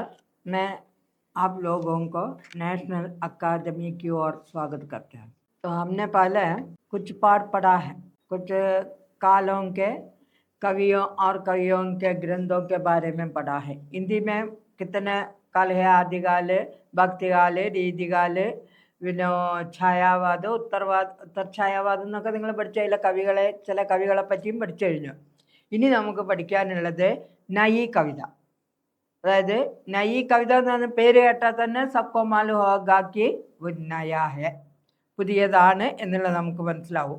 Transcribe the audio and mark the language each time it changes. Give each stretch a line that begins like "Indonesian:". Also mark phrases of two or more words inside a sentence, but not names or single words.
Hindi: मैं आप लोगों को नेशनल अकादमी की ओर स्वागत करते हैं। तो हमने पहले कुछ पाठ पढ़ा है, कुछ कालों के कवियों और कवियों के ग्रंथों के बारे में पढ़ा है। हिंदी में कितने काल है? आदिकाल,
Malayalam: ഭക്തികാല്, രീതികാല്, പിന്നെ ഛായാവാദം, ഉത്തർഛായാവാദം എന്നൊക്കെ നിങ്ങൾ പഠിച്ച ചില കവികളെ പറ്റിയും പഠിച്ചു കഴിഞ്ഞു. ഇനി നമുക്ക് പഠിക്കാനുള്ളത് നയി കവിത. അതായത് നയി കവിത എന്ന് പറഞ്ഞ പേര് കേട്ടാൽ തന്നെ
Hindi: सबको मालूम होगा कि वो नया है,
Malayalam: പുതിയതാണ് എന്നുള്ളത് നമുക്ക് മനസ്സിലാവും.